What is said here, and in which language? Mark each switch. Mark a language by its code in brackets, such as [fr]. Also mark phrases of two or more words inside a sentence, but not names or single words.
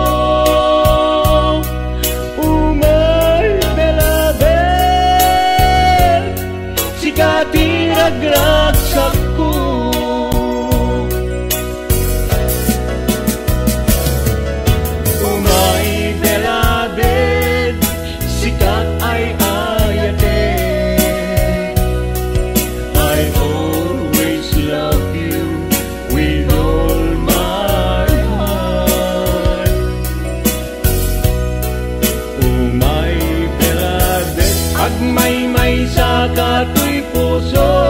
[ilo] Ragsak ko. Umay beloved, sikat ay ayatin. [en] I always love you with all my heart. [ilo] Umay beloved, agmay-may sa kato'y puso.